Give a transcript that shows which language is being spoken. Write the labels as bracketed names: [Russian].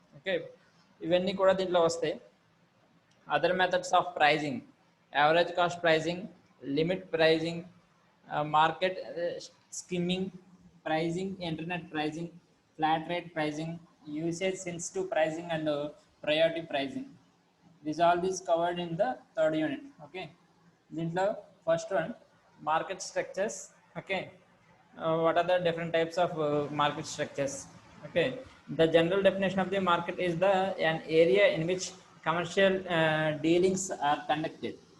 [Telugu] Okay, ఇవన్నీ కూడా దీంట్లో వస్తాయి. Other methods of pricing, average cost pricing, limit pricing, market skimming pricing, internet pricing, flat rate pricing, usage sensitive pricing and priority pricing. [English] these covered in the third unit. [Telugu] Okay, దీంట్లో first one market structures. [English] Okay, what are the different types of market structures? Okay, the general definition of the market is an area in which commercial dealings are conducted.